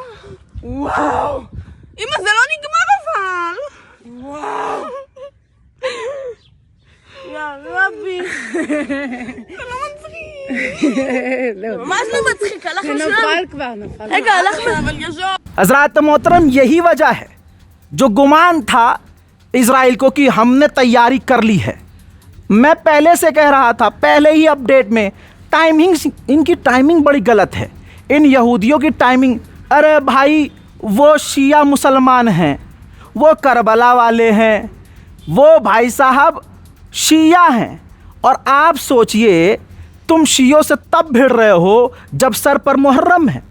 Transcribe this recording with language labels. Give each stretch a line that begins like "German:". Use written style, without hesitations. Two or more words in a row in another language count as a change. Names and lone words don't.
Hebrew: וואו! אמא, זה לא נגמר אבל. וואו! יא רבי. זה לא מצחיק. מה זה לא מצחיק? הלך זה לשם. נפל כבר, נפל. רגע, הלך אבל יזור.
Hindi: हजरात मोहतरम, यही वजह है जो गुमान था इजराइल को कि हमने तैयारी कर ली है। मैं पहले से कह रहा था, पहले ही अपडेट में, टाइमिंग, इनकी टाइमिंग बड़ी गलत है, इन यहूदियों की टाइमिंग। अरे भाई, वो शिया मुसलमान हैं, वो करबला वाले हैं, वो भाई साहब शिया हैं, और आप सोचिए तुम शियों से तब भिड़ रहे हो जब सर पर मुहर्रम है।